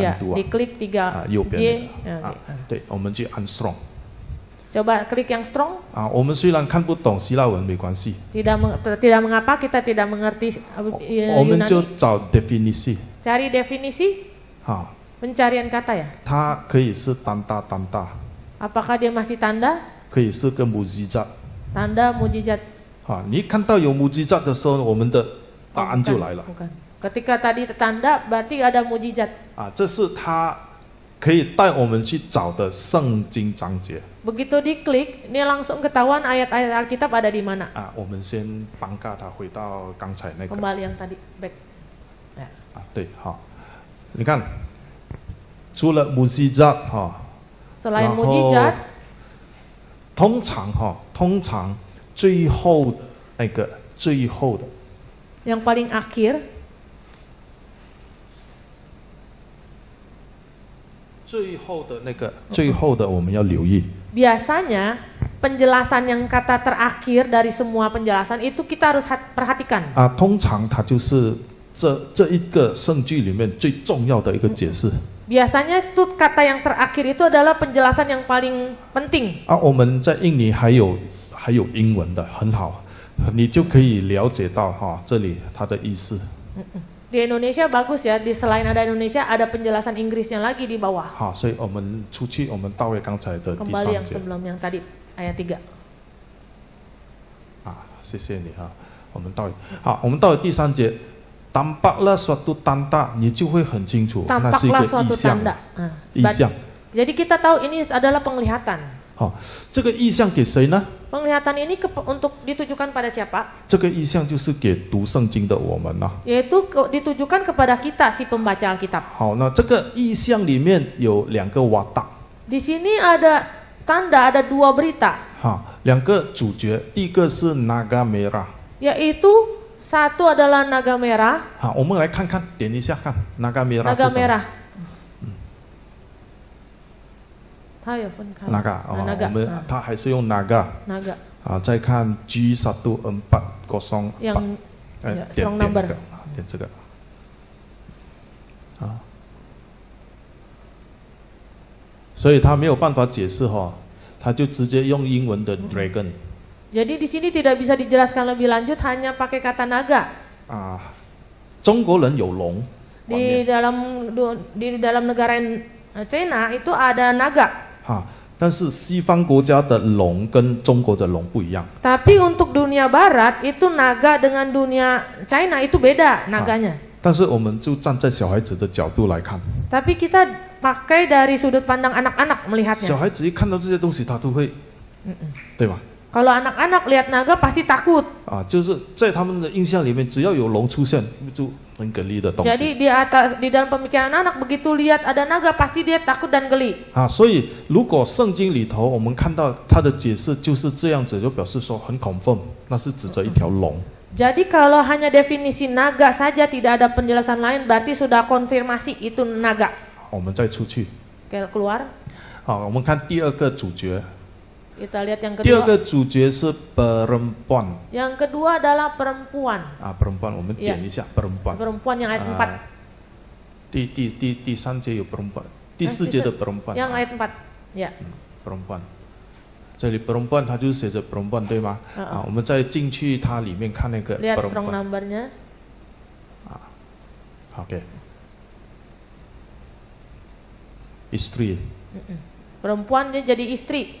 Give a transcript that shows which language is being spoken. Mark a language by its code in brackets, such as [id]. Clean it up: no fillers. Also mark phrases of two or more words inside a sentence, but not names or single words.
[id] Ya, diklik 3 [zh] 右边 J. 那个对，我们去按 strong。 [id] Coba klik yang strong. [zh] 我们虽然看不懂希腊文没关系， [id] Tidak mengapa kita tidak mengerti [zh] 我们就 [id] Yunani. [zh] 找 definisi。 [id] Cari definisi, pencarian kata ya. [zh] 它可以是单大单大， [id] Apakah dia masih tanda? [zh] 可以是个 mujizat。 [id] Tanda mujizat. [zh] 你一看到有 mujizat 的时候，我们的答案就来了。 [id] Bukan. Ketika tadi tanda, berarti ada mujizat. [zh] 这是它可以带我们去找的圣经章节。 [id] Begitu diklik, ini langsung ketahuan ayat-ayat Alkitab ada di mana. [zh] 我们先帮它回到刚才那个。 [id] Kembali yang tadi back. Ya. [zh] 对，你看，除了 mujizat [id] Selain [zh] 然后 [id] mujizat, [zh] 通常最后那个最后的 [id] yang paling akhir, [zh] 最后的那个最后的我们要留意。 [id] biasanya penjelasan yang kata terakhir dari semua penjelasan itu kita harus perhatikan. [zh] 通常它就是这一个圣句里面最重要的一个解释。 [id] Biasanya itu kata yang terakhir itu adalah penjelasan yang paling penting. [zh] 我们在印尼还有英文的，很好，你就可以了解到这里它的意思。 [id] Di Indonesia bagus ya, di selain ada Indonesia ada penjelasan Inggrisnya lagi di bawah. [zh] 所以我们出去，我们到回刚才的第 [id] Kembali 3 yang [zh] 节。 [id] sebelum yang tadi ayat 3. [zh] 谢谢你我们到我们到了第3节。 [id] Tampaklah suatu tanda， [zh] 你就会很清楚，那是一个 [id] Tampaklah suatu [zh] 意象。 [id] tanda. [zh] 意象。 [id] Jadi kita tahu ini adalah penglihatan. [zh] 这个意象给谁呢？ [id] Penglihatan ini untuk ditujukan pada siapa? [zh] 这个意象就是给读圣经的我们呐。 [id] Yaitu ditujukan kepada kita si pembaca Alkitab. [zh] 好，那这个意象里面有2个瓦达。 [id] Di sini ada tanda, ada 2 berita. [zh] 2 个主角，第一个是 [id] naga merah， yaitu satu adalah naga merah. [zh] 我们来看看，点一下看 [id] naga merah Naga [zh] 是什么 [id] merah. [zh] naga， 我们它还是用 naga。 [id] Naga. [zh] 再看 G1404， [id] yang [zh] 点 [en] strong number [zh] 点这个。所以他没有办法解释他就直接用英文的 dragon。 [id] Jadi di sini tidak bisa dijelaskan lebih lanjut, hanya pakai kata naga. [zh] 中国人有龙。 [id] Di dalam negara China itu ada naga. [zh] 但是西方国家的龙跟中国的龙不一样。 [id] Tapi untuk dunia barat itu naga dengan dunia China itu beda naganya. [zh] 但是我们就站在小孩子的角度来看。 [id] Tapi kita pakai dari sudut pandang anak-anak [zh] 小 [id] melihatnya. [zh] 孩子一看到这些东西，他都会，对吧？ [id] Kalau anak-anak lihat naga pasti takut. [zh] 啊，就是在他们的印象里面，只要有龙出现，就很给力的东西。 [id] Jadi di dalam pemikiran anak begitu lihat ada naga pasti dia takut dan geli. [zh] 啊，所以如果圣经里头我们看到它的解释就是这样子，就表示说很 confirm， 那是指着一条龙。 [id] Jadi kalau hanya definisi naga saja tidak ada penjelasan lain berarti sudah konfirmasi itu naga. [zh] 我们再出去， [id] Keluar. [zh] 好，我们看第二个主角。 [id] Kita lihat yang [zh] 第二 [id] kedua. [zh] 个主角是 perempuan。 [id] Yang kedua adalah perempuan. 啊，perempuan， [zh] 我们点一下 perempuan。 [id] Perempuan yang ayat 4. [zh] 第三节有 perempuan， 第四节的 perempuan。 [id] Yang ayat 4. Ya. perempuan， [zh] 这里 perempuan 它就写着 perempuan 对吗？啊，我们再进去它里面看那个 [id] Lihat strong perempuan。 number-nya. OK。istri。 Perempuan dia jadi istri.